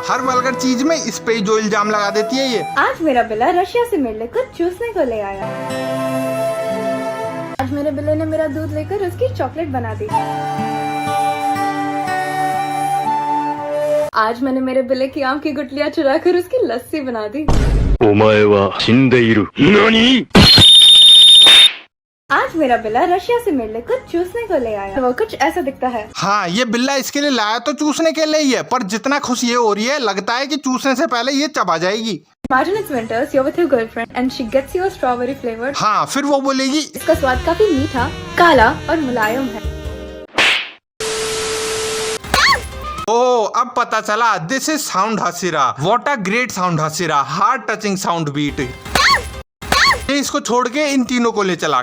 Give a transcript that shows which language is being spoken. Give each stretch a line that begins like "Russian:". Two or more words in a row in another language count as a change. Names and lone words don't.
Hindi: हर वल्गर चीज में इस पे जो इल्जाम लगा देती है ये। आज मेरा बिल्ला रशिया से मेरे लिए कुछ चूसने को ले आया। आज मेरे बिल्ले ने मेरा दूध लेकर उसकी चॉकलेट बना दी। आज मैंने मेरे बिल्ले की आम की गुठलियाँ चुराकर उसकी लस्सी बना दी।
Japanese: お前は死んでいる。何?
Hindi: आज मेरा बिल्ला रशिया से मेरे लिए कुछ चूसने को ले आया। वो कुछ ऐसा दिखता है। हाँ, ये बिल्ला इसके लिए लाया तो चूसने के लिए ही है, पर जितना खुश ये हो रही है लगता है कि चूसने से पहले ये चबा जाएगी।
English: Imagine it's winters, you're with your girlfriend and she gets you a strawberry flavored.
Hindi: हाँ, फिर वो बोलेगी इसका स्वाद काफी मीठा, काला और मुलायम है। ओ अब पता चला,
English: this is sound
Hindi: हसीरा।
English: what a great sound hasira, heart touching sound beat.
Hindi: ये इसको छोड़ के इन तीनों को ले चला।